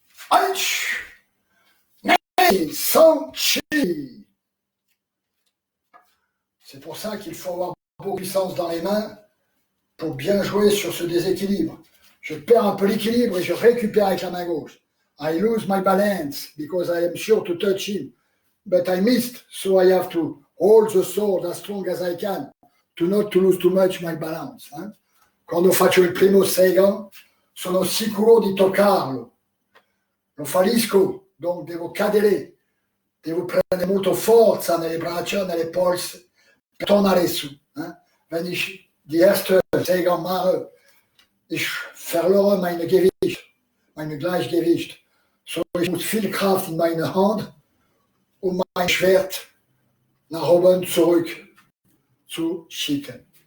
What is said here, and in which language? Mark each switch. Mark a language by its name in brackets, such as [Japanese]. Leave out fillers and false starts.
[Japanese] Aïe. Nei. Sanchi. [French] C'est pour ça qu'il faut avoir beaucoup de puissance dans les mains pour bien jouer sur ce déséquilibre. Je perds un peu l'équilibre et je récupère avec la main gauche. [English] I lose my balance because I am sure to touch him, but I missed, so I have to hold the sword as strong as I can to not to lose too much my balance. [French] Hein? [Italian] Quando faccio il primo Seigan, sono sicuro di toccarlo. Lo fallisco, donc devo cadere, devo prendere molto forza nelle braccia, nelle polse per tornare su. [French] Hein? [German] Wenn ich die erste Seigan mache, ich verlore meine Gewicht, mein Gleichgewicht. So, ich muss viel Kraft in meine Hand, um mein Schwert nach oben zurück zu schicken.